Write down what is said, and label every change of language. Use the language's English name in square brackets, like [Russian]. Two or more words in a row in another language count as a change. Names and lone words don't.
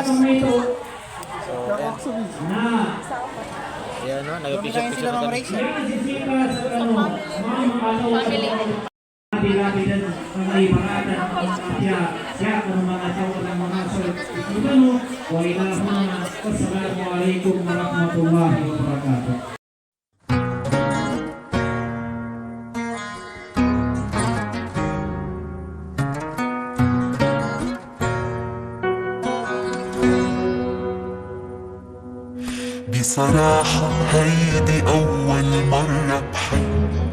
[Filipino] So ayan no, nag-picture na kami. Family. [Arabic] والسلام عليكم ورحمة الله وبركاته. بصراحة هيدي أول مرة بحب